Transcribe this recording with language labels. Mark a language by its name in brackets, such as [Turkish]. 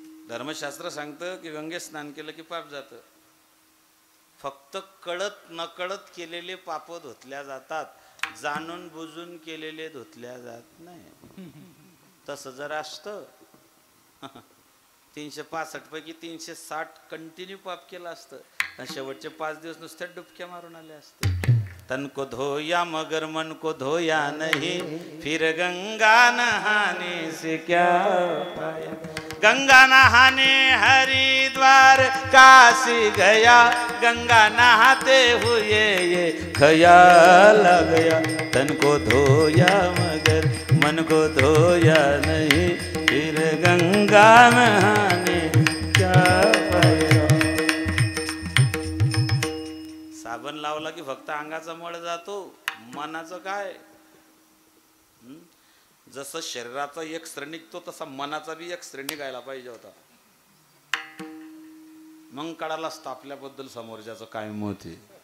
[Marathi] धर्मशास्त्र सांगतं की गंगेत स्नान केलं की पाप जातं. फक्त कळत नकळत केलेले पाप धुतल्या जातात, जाणून बुजून केलेले धुतल्या जात नाही. तसं जर असतं 365 पैकी 360 कंटिन्यू पाप केलं असतं आणि शेवटचे 5 दिवस नुसत्या डुबक्या मारून आले असते. [Hindi] तन को धोया मगर मन को धोया नहीं, फिर गंगा नहाने से क्या पाया. गंगा नहाने हरिद्वार काशी गया, गंगा नहाते हुए ये ख्याल आ गया. तन को धोया मगर मन को धोया नहीं, फिर गंगा नहाने क्या पाया. [Marathi] साबण लावला की फक्त अंगाचा मळ जातो, मनाचं काय? जसं शरीराचा एक स्त्र निघतो तसा मनाचा बी एक स्त्र निघायला पाहिजे होता. मग कळाला असतं आपल्याबद्दल समोरच्याचं काय मत आहे.